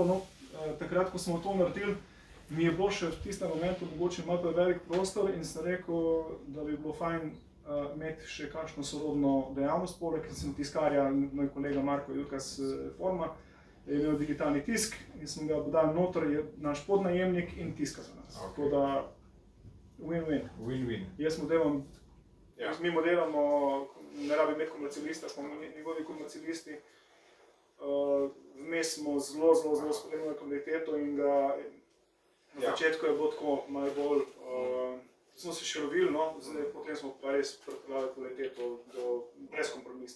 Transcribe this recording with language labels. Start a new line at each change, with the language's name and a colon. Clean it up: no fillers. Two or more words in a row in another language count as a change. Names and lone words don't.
Slovenian: No, takrat, ko smo to naredili, mi je bilo še v tistem momentu mogoče malo prevelik prostor in sem rekel, da bi bilo fajn imeti še kakšno sorodno dejavnost poleg, ker sem tiskarja, moj kolega Marko Jurkas Forma, je imel digitalni tisk in smo ga dali noter, je naš podnajemnik in tiska za nas. Okay. Tako da win-win. Win-win. Mi modelamo, ne rabi imeti komercialista, smo njegovi komercialisti. Vmes smo zelo spremljali kvaliteto in ga na začetku je bilo tako malo bolj, smo se še lovili, no, potem smo pa res pripeljali kvaliteto brezkompromisno.